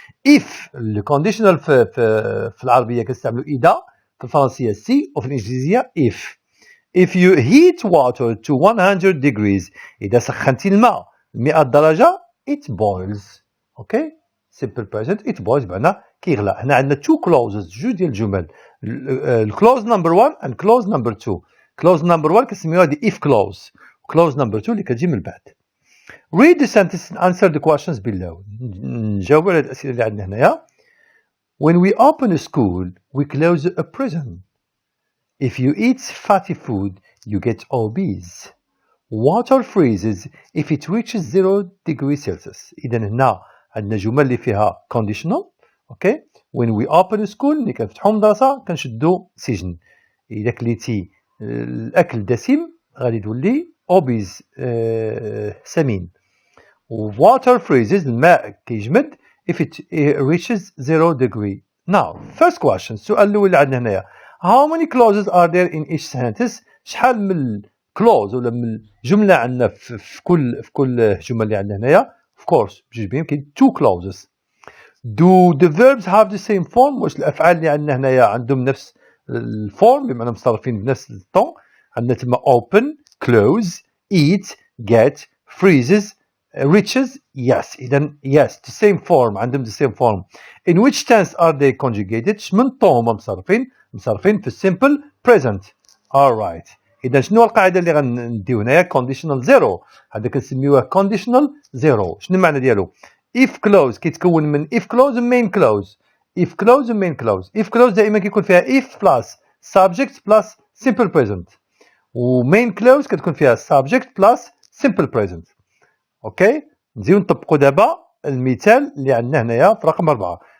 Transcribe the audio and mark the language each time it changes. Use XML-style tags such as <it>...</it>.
<ar>if الكونديشنال في العربيه كنستعملوا اذا، في الفرنسيه سي وفي الانجليزيه</ar> <en>if you heat water to 100 degrees،</en> <ar>اذا سخنتي الماء 100 درجه</ar> <en>it boils.</en> <ar>اوكي simple present</ar> <en>it boils</en> <ar>بمعنى كيغلى. هنا عندنا</ar> <en>two clauses،</en> <ar>جوج ديال الجمل، الكلوز نمبر 1 and كلوز نمبر 2. كلوز نمبر 1 كنسميوها دي if clause، كلوز نمبر 2 اللي كتجي من بعد.</ar> <en>read the sentence and answer the questions below.</en> <ar>نجاوبوا على الاسئله اللي عندنا هنايا.</ar> <en>when we open a school we close a prison. if you eat fatty food you get obese. water freezes if it reaches 0 degrees Celsius.</en> <ar>اذا هنا عندنا جمل اللي فيها conditional. اوكي</ar> <en>when we open a school</en> <ar>ملي كنفتحوا مدرسه كنشدوا سجن. اذا كليتي الاكل دسم غادي تولي obese سمين.</ar> <en>water freezes</en> <ar>الماء كيجمد</ar> <en>if it reaches 0 degree. now first question،</en> <ar>السؤال الاول اللي عندنا هنايا</ar> <en>how many clauses are there in each sentence؟</en> <ar>شحال من clause ولا من جمله عندنا في كل جمله اللي عندنا هنايا؟</ar> <en>of course</en> <ar>بجوج بهم كاين</ar> <en>two clauses. do the verbs have the same form؟</en> <ar>واش الافعال اللي عندنا هنايا عندهم نفس الفورم بمعنى مصرفين بنفس الطون؟ عندنا تما</ar> <en>open close eat get freezes reaches. yes اذا yes the same form عندهم the same form. in which tense are they conjugated؟</en> <ar>شمن طون هما مصرفين في</ar> <en>simple present.</en> <ar>alright اذا شنو القاعده اللي غنديو هنايا؟ conditional zero، هذا كنسميوه conditional zero. شنو المعنى ديالو؟ if clause كيتكون من if clause و main clause.</ar> <en>if clause و main clause. if clause</en> <ar>دائما كيكون فيها</ar> <en>if plus subject plus simple present، و main clause</en> <ar>كتكون فيها</ar> <en>subject plus simple present.</en> <ar>اوكي نزيدو نطبقوا دابا المثال اللي عندنا هنايا في رقم 4.</ar>